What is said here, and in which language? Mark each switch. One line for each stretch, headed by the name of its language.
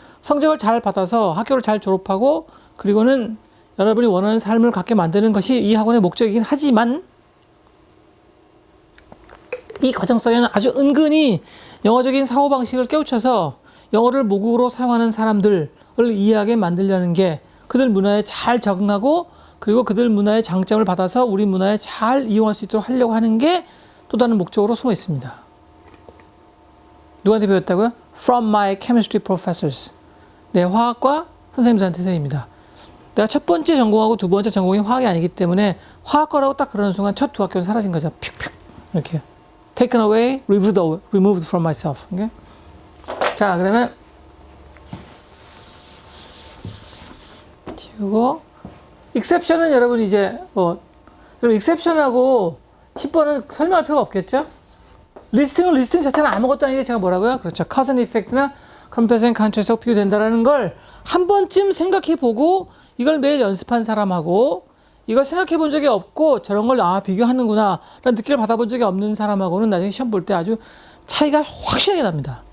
Korean: 성적을 잘 받아서 학교를 잘 졸업하고 그리고는 여러분이 원하는 삶을 갖게 만드는 것이 이 학원의 목적이긴 하지만 이 과정 속에는 아주 은근히 영어적인 사고방식을 깨우쳐서 영어를 모국어로 사용하는 사람들을 이해하게 만들려는 게 그들 문화에 잘 적응하고 그리고 그들 문화의 장점을 받아서 우리 문화에 잘 이용할 수 있도록 하려고 하는 게 또 다른 목적으로 숨어 있습니다. 누구한테 배웠다고요?
English: From my chemistry professors.
Korean: 네, 화학과 선생님들한테서입니다. 내가 첫 번째 전공하고 두 번째 전공이 화학이 아니기 때문에 화학과라고 딱 그러는 순간 첫 두 학교는 사라진 거죠. 픽픽 이렇게.
English: Taken away, removed from myself. Okay?
Korean: 자, 그러면 지우고 exception은 여러분 이제 그럼 exception하고 10번은 설명할 필요가 없겠죠? 리스팅 자체는 아무것도 아니게 제가 뭐라고요? 그렇죠. cause and effect나 compare and contrast하고 비교된다라는 걸 한 번쯤 생각해 보고 이걸 매일 연습한 사람하고 이걸 생각해 본 적이 없고 저런 걸 비교하는구나 라는 느낌을 받아본 적이 없는 사람하고는 나중에 시험 볼 때 아주 차이가 확실하게 납니다.